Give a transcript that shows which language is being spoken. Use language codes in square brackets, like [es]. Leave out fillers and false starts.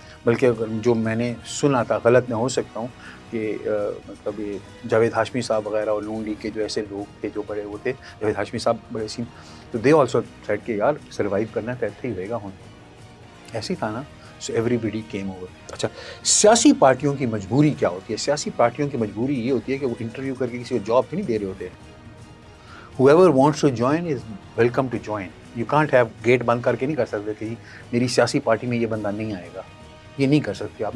[ur] بلکہ جو میں نے سنا تھا، غلط میں ہو سکتا ہوں، کہ مطلب یہ جاوید ہاشمی صاحب وغیرہ اور نون لیگ کے جو ایسے لوگ تھے جو بڑے وہ تھے، جاوید ہاشمی صاحب بڑے سین، تو [en] they also said [ur] کہ یار سروائیو کرنا تو ایسے ہی رہے گا. ایسے ہی تھا نا. [en] So everybody came over. [ur] اچھا سیاسی پارٹیوں کی مجبوری کیا ہوتی ہے؟ سیاسی پارٹیوں کی مجبوری یہ ہوتی ہے کہ وہ انٹرویو کر کے کسی کو جاب تو نہیں دے رہے ہوتے. [en] whoever wants to join is welcome to join. You can't have [ur] get بند کر کے نہیں کر سکتے کہ میری سیاسی پارٹی میں یہ بندہ نہیں آئے گا، یہ نہیں کر سکتے آپ.